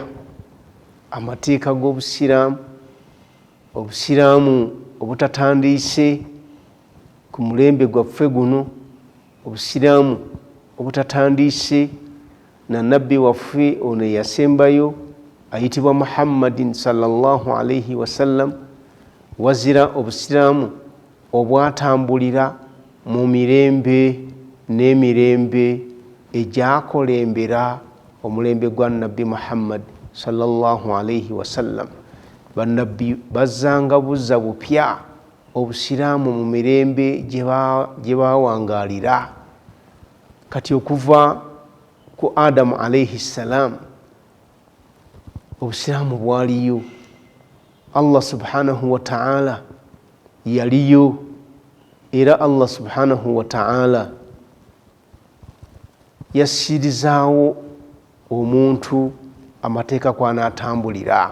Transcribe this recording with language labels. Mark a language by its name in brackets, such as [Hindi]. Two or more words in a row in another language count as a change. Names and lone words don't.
[Ganda] amateeka g'Obusiraamu, Obusiraamu obutatandiise ku mulembe gwaffe guno, Obusiraamu obutatandiise na nabbi waffe ono eyasembayo ayitibwa Muhammadin [Arabic] sallallahu alaihi wasallam, [Ganda] wazira Obusiraamu obwatambulira mu mirembe n'emirembe egyakolembera omulembe gwa nabbi Muhammad [Arabic] sallallahu alaihi wasallam. [Ganda] Bannabbi bazzanga buzza bupya Obusiraamu mu mirembe gye bawangalira. Kati okuva ku Adamu [Arabic] alaihi salam [Ganda] Obusiraamu bwaliyo, Allah [Arabic] subhanahu wa ta'ala [Ganda] yaliyo, era Allah [Arabic] subhanahu wa ta'ala [Ganda] yassirizaawo omuntu amateeka kw'anaatambulira.